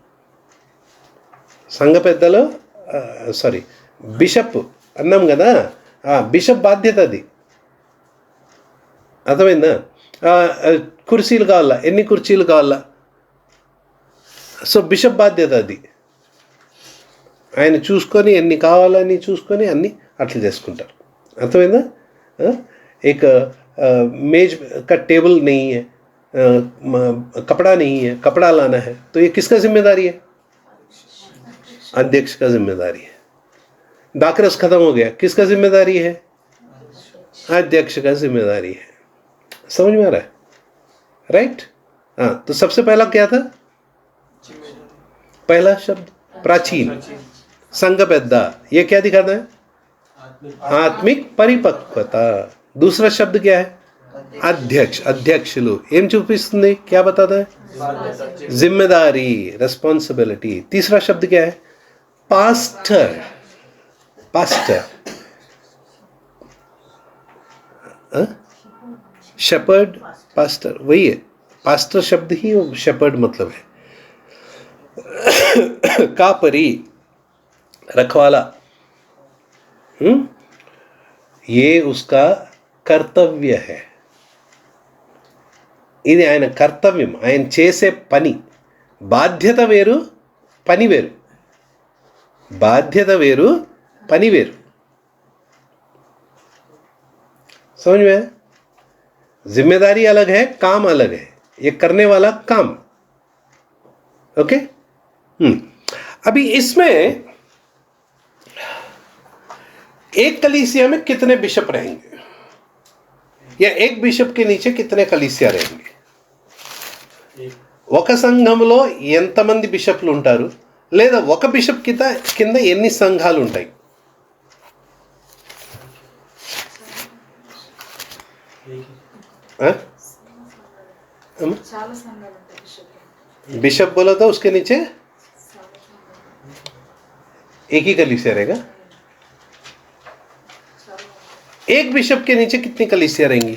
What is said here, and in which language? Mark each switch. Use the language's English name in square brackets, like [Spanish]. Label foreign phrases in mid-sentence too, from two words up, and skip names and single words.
[Telugu] సంఘ పెద్దలు బిషప్ అన్నాం కదా, బిషప్ బాధ్యత అది. అర్థమైందా? కుర్చీలు కావాలా, ఎన్ని కుర్చీలు కావాలా, సో బిషప్ బాధ్యత అది. ఆయన చూసుకొని ఎన్ని కావాలని చూసుకొని అన్నీ అట్లా చేసుకుంటారు. అర్థమైందా? [Hindi] एक मेज का टेबल नहीं है, कपड़ा नहीं है, कपड़ा लाना है, तो ये किसका जिम्मेदारी है? अध्यक्ष का जिम्मेदारी है. दाकरस खत्म हो गया, किसका जिम्मेदारी है? अध्यक्ष का जिम्मेदारी है. समझ में आ रहा है? राइट? हाँ, तो सबसे पहला क्या था? पहला शब्द प्राचीन, [Telugu] సంఘ పెద్ద, [Hindi] ये क्या दिखाता है? आत्मिक परिपक्वता. दूसरा शब्द क्या है? [Telugu] अध्यक्ष, अध्यक्षुలు ఏం చూపిస్తుంది? [Hindi] क्या बताता है? जिम्मेदारी, रिस्पांसिबिलिटी. तीसरा शब्द क्या है? पास्टर, पास्टर, शेपर्ड, पास्टर वही है. पास्टर शब्द ही शेपर्ड मतलब है. कापरी, रखवाला. ये उसका కర్తవ్య है. [Telugu] ఇది ఆయన కర్తవ్యం, ఆయన చేసే పని. బాధ్యత వేరు, పని వేరు. బాధ్యత వేరు, పని వేరు. [Hindi] समझ में? जिम्मेदारी अलग है, काम अलग है. ये करने वाला काम. ओके. अभी इसमें एक कलीसिया में कितने बिशप रहेंगे, या एक बिशप के नीचे कितने कलीसिया रहेंगे? [Telugu] ఒక సంఘంలో ఎంతమంది బిషప్లు ఉంటారు, లేదా ఒక బిషప్ కింద ఎన్ని సంఘాలు ఉంటాయి? [Hindi] बिशप बोला तो उसके नीचे एक ही कलीसिया रहेगा. एक बिशप के नीचे कितनी कलीसिया रहेंगी?